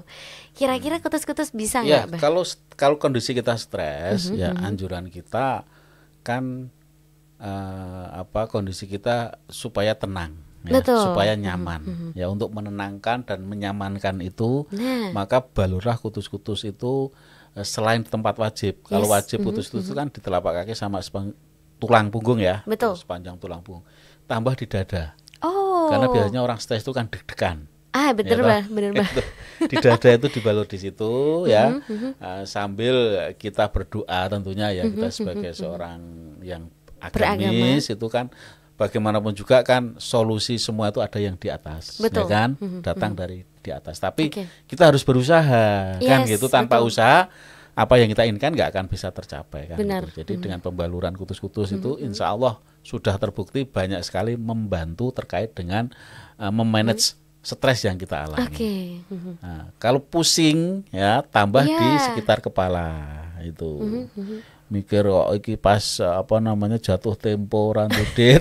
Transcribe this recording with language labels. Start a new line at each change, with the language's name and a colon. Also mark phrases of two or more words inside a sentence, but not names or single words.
Indonesian: Kira-kira kutus-kutus bisa nggak, Mbak? Kalau kondisi kita stres, ya anjuran kita kan kondisi kita supaya tenang. Ya, supaya nyaman ya, untuk menenangkan dan menyamankan itu maka balurlah kutus-kutus itu selain tempat wajib. Kalau wajib kutus-kutus itu kan di telapak kaki sama tulang punggung ya. Betul. Sepanjang tulang punggung, tambah di dada. Karena biasanya orang stres itu kan deg-degan. Bener, Mbak, bener, Mbak. Di dada itu dibalur di situ ya, sambil kita berdoa tentunya ya, kita sebagai seorang yang agamis itu kan bagaimanapun juga kan solusi semua itu ada yang di atas. Betul. Ya kan, datang dari di atas. Tapi kita harus berusaha kan gitu, tanpa usaha apa yang kita inginkan nggak akan bisa tercapai kan. Gitu. Jadi dengan pembaluran kutus-kutus itu insya Allah sudah terbukti banyak sekali membantu terkait dengan memanage stres yang kita alami. Nah, kalau pusing ya tambah di sekitar kepala itu.
Javanese: Mikir iki pas jatuh tempo randudit.